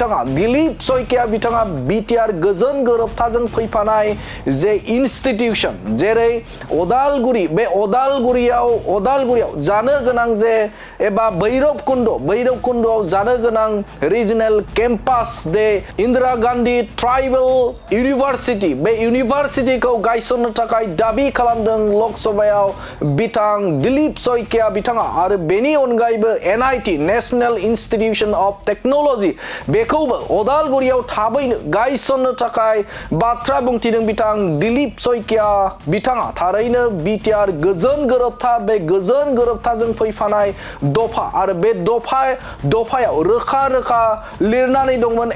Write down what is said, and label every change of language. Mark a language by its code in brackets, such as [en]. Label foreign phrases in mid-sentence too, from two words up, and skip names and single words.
[brx] बिथाङा बिटिआर गोजोन गोरोबथाजों फैफानाय जे इनस्टिट्यूशन जेरै बे अदालगुरियाव जानो गोनां जे एबा भैरबकुंडआव जानो गोनां [en] regional campus [brx] दे इंदिरा गांधी ट्राइबल यूनिवर्सिटी बे यूनिवर्सिटीखौ गायसननो थाखाय दाबि खालामदों लक सभायाव बिथां दिलीप सयकिया बिथाङा आरो बेनि अनगायैबो एनआईटी नेशनल इंस्टीट्यूशन ऑफ टेक्नोलॉजी बेखौबो अदालगुरियाव थाबैनो गायसननो थाखाय बाथ्रा बुंथिदों बिथां दिलीप सयकिया बिथाङा थारैनो बिटिआर गोजोन गोरोबथा बे गोजोन गोरोबथाजों फैफानाय दफा आरो बे दफायाव रोखा रोखा लिरनानै दंमोन